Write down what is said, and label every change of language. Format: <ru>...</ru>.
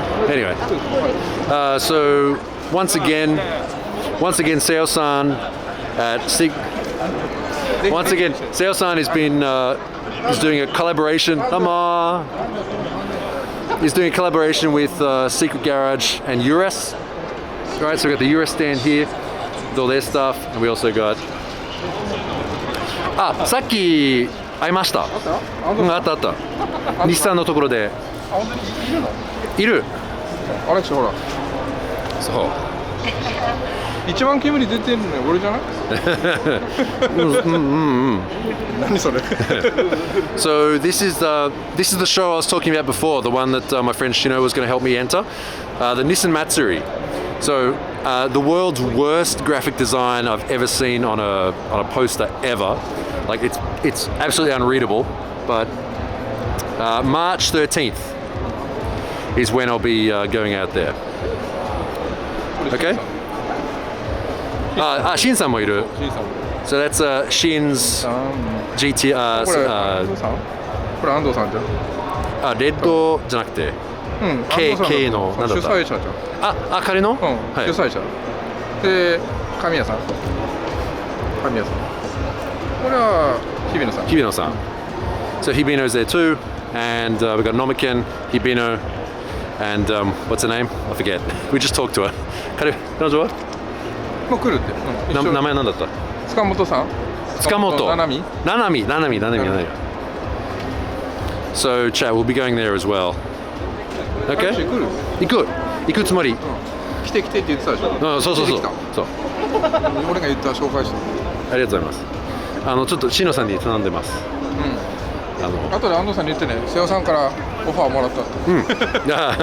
<en>Anyway, so once again, Seo-san at once again, Seo-san has been is doing a collaboration. He's doing a collaboration with Secret Garage and URAS. Right, so we got the URAS stand here with all their stuff, and we also got.</en> <ja>さっき会いました。あった。日産のところで。いる。アレクシほら。そう。一番煙出てるの俺じゃない？何それ？</ja> <en>So this is the show I was talking about before, the one that my friend Shino was going to help me enter, the Nissan Matsuri. So the world's worst graphic design I've ever seen on a poster ever. Like it's absolutely unreadable. But March 13th is when I'll be going out there. Okay.</en> <ja>Shin-san もいる。</ja> <en>So that's Shin's GT-R.</en> <ja>これ安藤さんじゃん。レッドじゃなくて、K の何だった？主催者じゃん。彼の？主催者。で、神谷さん。これは日比野さん。</ja> <en>So Hibino's there too, and we got Nomiken, Hibino, and what's her name? I forget. We just talked to her.</en> <ja>彼女は？もう来るって。名前何だった？塚本さん。塚本。七海。</ja> <en>So chat, we'll be going there as well. Okay?</en> <ja>行くつもり。来てって言ってたでしょ。そう。そう。俺が言った紹介して。ありがとうございます。ちょっとシノさんに頼んでます。後で安藤さんに言ってね、瀬尾さんからオファーもらったって。</ja>